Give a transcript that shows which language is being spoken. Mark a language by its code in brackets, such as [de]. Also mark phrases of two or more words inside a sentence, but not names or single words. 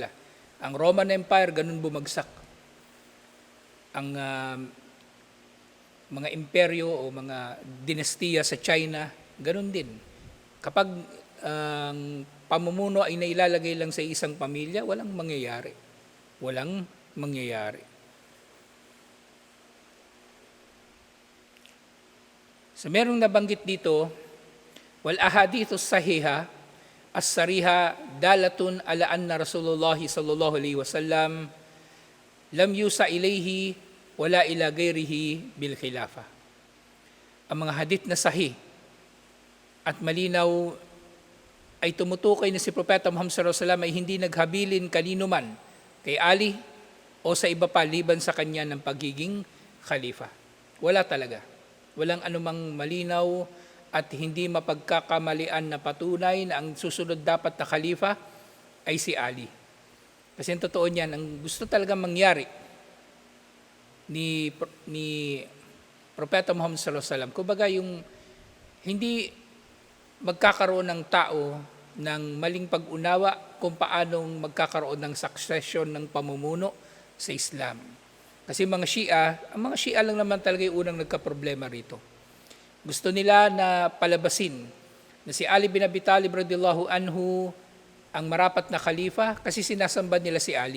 [tl] Ang Roman Empire, ganun bumagsak. Ang mga imperyo o mga dinastiya sa China, ganun din. Kapag ang pamumuno ay nailalagay lang sa isang pamilya, walang mangyayari. Walang mangyayari. So merong nabanggit dito, [ar] والأحاديث الصحيحة الصريحة دالة على أن رسول الله صلى الله عليه وسلم لم يوص إليه ولا إلى غيره بالخلافة. [tl] Ang mga hadith na sahih at malinaw ay tumutukoy na si Propeta Muhammad [ar] صلى الله عليه وسلم [tl] ay hindi naghabilin kanino man, kay Ali o sa iba pa liban sa kanya ng pagiging khalifa. Wala talaga. Walang anumang malinaw at hindi mapagkakamalian na patunay na ang susunod dapat na khalifa ay si Ali. Kasi ang totoo niyan, ang gusto talaga mangyari ni Propeta Muhammad [ar] صلى الله عليه وسلم, [tl] kumbaga yung hindi magkakaroon ng tao ng maling pag-unawa kung paanong magkakaroon ng succession ng pamumuno sa Islam. Kasi ang mga Shia lang naman talaga yung unang nagka-problema rito. Gusto nila na palabasin na si Ali bin Abi Talib [ar] رضي الله عنه [tl] ang marapat na khalifa kasi sinasamba nila si Ali.